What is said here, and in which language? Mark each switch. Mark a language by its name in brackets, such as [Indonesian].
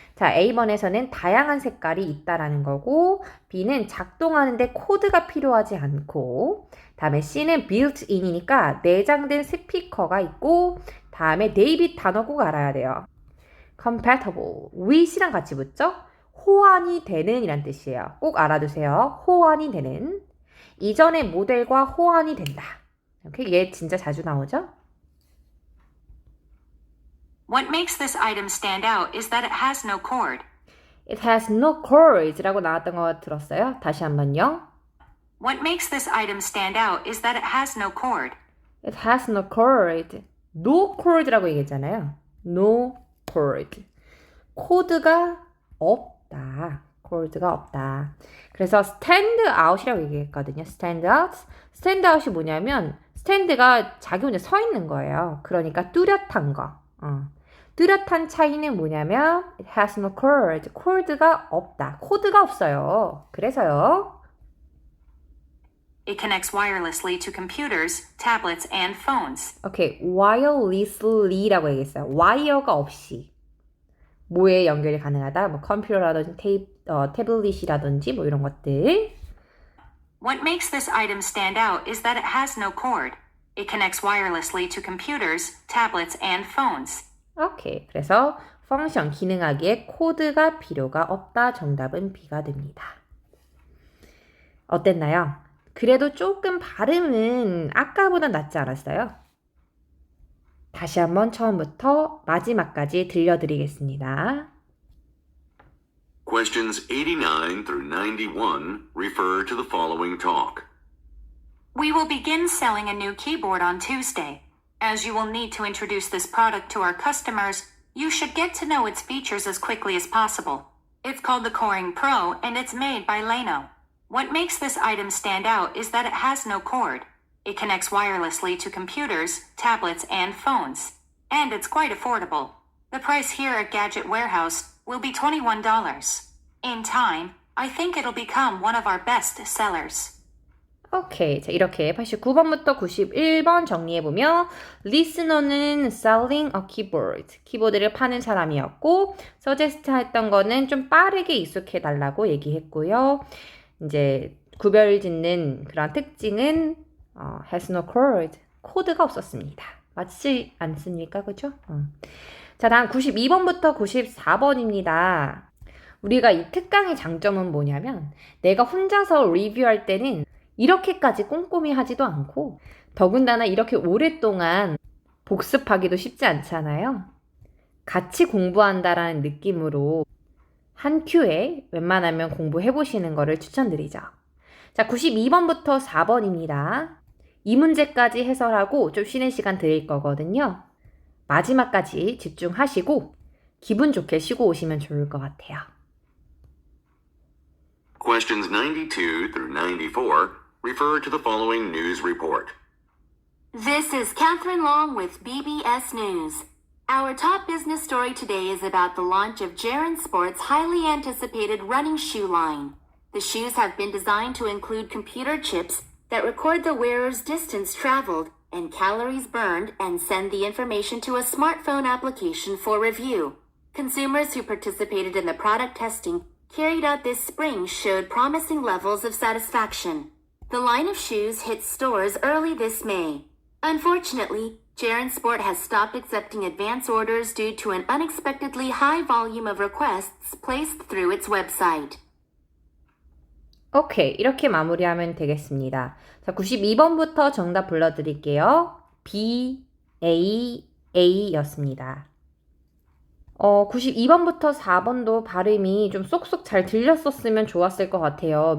[Korean] 자, A번에서는 다양한 색깔이 있다라는 거고, B는 작동하는데 코드가 필요하지 않고, 다음에 C는 built-in이니까 내장된 스피커가 있고, 다음에 데이빗 단어 꼭 알아야 돼요. compatible, with이랑 같이 붙죠? 호환이 되는 이란 뜻이에요. 꼭 알아두세요. 호환이 되는. 이전의 모델과 호환이 된다. 이렇게 얘 진짜 자주 나오죠? [English] What makes this item stand out is that it has no cord. It has no cords [Korean] 라고 나왔던 거 들었어요? 다시 한번요. [English] What makes this item stand out is that it has no cord. It has no cord. No cord [Korean] 라고 얘기했잖아요. [English] No cord. [Korean] 코드가 없다. cord가 없다. 그래서 stand out이라고 얘기했거든요. [English] stand out. [Korean] stand out이 뭐냐면 stand가 자기 혼자 서 있는 거예요. 그러니까 뚜렷한 거. 뚜렷한 차이는 뭐냐면 [English] it has no cord. [Korean] cord가 없다. 코드가 없어요. 그래서요. [English] It connects wirelessly to computers, tablets, and phones. [Korean] 오케이. wirelessly라고 얘기했어요. 와이어가 없이. 뭐에 연결이 가능하다? 뭐 컴퓨터라든지 태블릿이라든지 뭐 이런 것들. [English] What makes this item stand out is that it has no cord. It connects wirelessly to computers, tablets, and phones. [Korean] 오케이. 그래서 펑션 기능하기에 코드가 필요가 없다. 정답은 B가 됩니다. 어땠나요? 그래도 조금 발음은 아까보다 낫지 않았어요? 다시 한번 처음부터 마지막까지 들려드리겠습니다. [English] Questions 89 through 91 refer to the following talk. We will begin selling a new keyboard on Tuesday. As you will need to introduce this product to our customers, you should get to know its features as quickly as possible. It's called the Coring Pro and it's made by Leno. What makes this item stand out is that it has no cord. It connects wirelessly to computers, tablets, and phones. And it's quite affordable. The price here at Gadget Warehouse will be $21. In time, I think it'll become one of our best sellers. [Korean] 오케이. 자, 이렇게 89번부터 91번 정리해보면 listener는 [English] selling a keyboard. [Korean] 키보드를 파는 사람이었고 suggest 했던 거는 좀 빠르게 익숙해달라고 얘기했고요. 이제 구별 짓는 그런 특징은 [English] has no cord. [Korean] 코드가 없었습니다. 맞지 않습니까? 그죠? 자, 다음 92번부터 94번입니다. 우리가 이 특강의 장점은 뭐냐면 내가 혼자서 리뷰할 때는 이렇게까지 꼼꼼히 하지도 않고 더군다나 이렇게 오랫동안 복습하기도 쉽지 않잖아요. 같이 공부한다라는 느낌으로 한 큐에 웬만하면 공부해보시는 거를 추천드리죠. 자, 92번부터 4번입니다. 이 문제까지 해설하고 좀 쉬는 시간 드릴 거거든요. 마지막까지 집중하시고 기분 좋게 쉬고 오시면 좋을 것 같아요. [English] Questions 92 through 94 refer to the following news report. This is Catherine Long with BBS News. Our top business story today is about the launch of Jaren Sports' highly anticipated running shoe line. The shoes have been designed to include computer chips that record the wearer's distance traveled and calories burned and send the information to a smartphone application for review. Consumers who participated in the product testing carried out this spring showed promising levels of satisfaction. The line of shoes hit stores early this May. Unfortunately, Jaren Sport has stopped accepting advance orders due to an unexpectedly high volume of requests placed through its website. [Korean] 오케이. 이렇게 마무리하면 되겠습니다. 자, 92번부터 정답 불러드릴게요. B, A, A였습니다. 92번부터 4번도 발음이 좀 쏙쏙 잘 들렸었으면 좋았을 것 같아요.